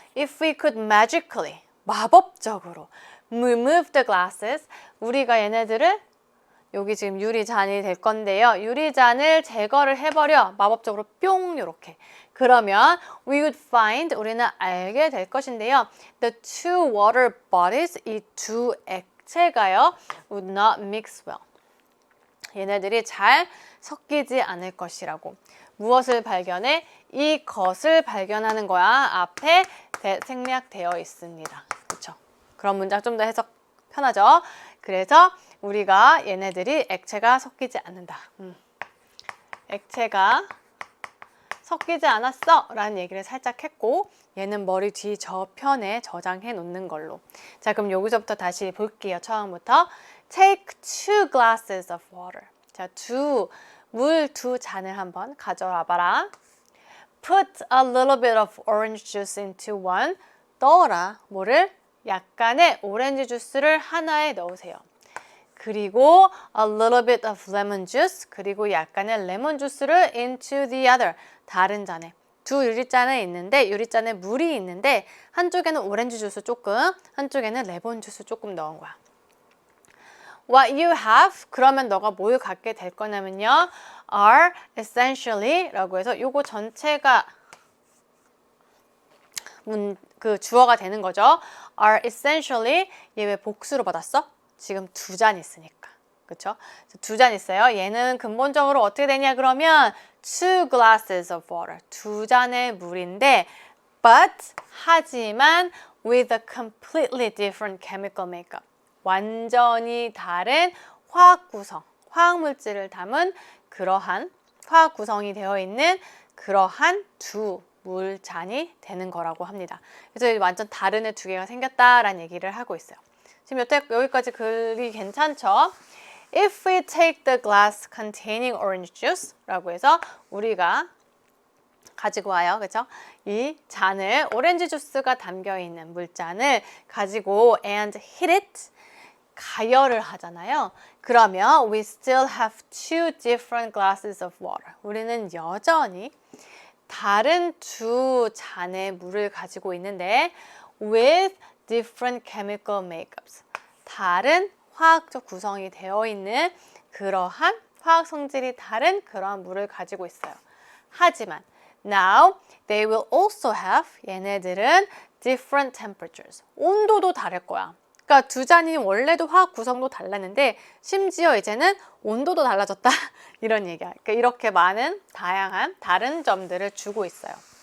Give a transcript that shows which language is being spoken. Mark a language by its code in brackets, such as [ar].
[en] If we could magically, [ko] 마법적으로 [en] remove the glasses, [ko] 우리가 얘네들을, 여기 지금 유리잔이 될 건데요. 유리잔을 제거를 해버려. 마법적으로 뿅 요렇게. 그러면 [en] we would find, [ko] 우리는 알게 될 것인데요. [en] The two water bodies, [ko] 이 두 액체가요 [en] would not mix well. [ko] 얘네들이 잘 섞이지 않을 것이라고. 무엇을 발견해? 이것을 발견하는 거야. 앞에 생략되어 있습니다. 그렇죠? 그런 문장 좀 더 해석 편하죠? 그래서 우리가 얘네들이 액체가 섞이지 않는다. 액체가 섞이지 않았어 라는 얘기를 살짝 했고, 얘는 머리 뒤 저편에 저장해 놓는 걸로. 자, 그럼 여기서부터 다시 볼게요. 처음부터. [en] Take 2 glasses of water. [ko] 자, 물 2 잔을 한번 가져와 봐라. [en] Put a little bit of orange juice into one. [ko] 넣어라. 뭐를? 약간의 오렌지 주스를 하나에 넣으세요. [en] 그리고 a little bit of lemon juice, [ko] 그리고 약간의 레몬 주스를 [en] into the other, [ko] 다른 잔에. 두 유리잔에 있는데, 유리잔에 물이 있는데 한쪽에는 오렌지 주스 조금, 한쪽에는 레몬 주스 조금 넣은 거야. [en] What you have, [ko] 그러면 너가 뭘 갖게 될 거냐면요, [en] are essentially [ko] 라고 해서 요거 전체가 그 주어가 되는 거죠. [en] are essentially, [ko] 얘 왜 복수로 받았어? 지금 2잔 있으니까. 그쵸? 2잔 있어요. 얘는 근본적으로 어떻게 되냐 그러면 [en] 2 glasses of water. [ko] 2잔의 물인데 [en] but, [ko] 하지만 [en] with a completely different chemical makeup. [ko] 완전히 다른 화학 구성, 화학 물질을 담은 그러한 화학 구성이 되어 있는 그러한 두 물잔이 되는 거라고 합니다. 그래서 완전 다른 애 2개가 생겼다라는 얘기를 하고 있어요. 지금 여기까지 글이 괜찮죠? [en] If we take the glass containing orange juice [ko] 라고 해서 우리가 가지고 와요. 그렇죠? 이 잔을, 오렌지 주스가 담겨있는 물잔을 가지고 [en] and hit it, [ko] 가열을 하잖아요. [en] 그러면 we still have 2 different glasses of water. [ko] 우리는 여전히 다른 두 잔의 물을 가지고 있는데 [en] with different chemical makeups. [ko] 다른 화학적 구성이 되어 있는 그러한 화학 성질이 다른 그러한 물을 가지고 있어요. 하지만 [en] now they will also have [ko] 얘네들은 [en] different temperatures. [ko] 온도도 다를 거야. 그러니까 두 잔이 원래도 화학 구성도 달랐는데 심지어 이제는 온도도 달라졌다. 이런 얘기야. 그러니까 이렇게 많은 다양한 다른 점들을 주고 있어요.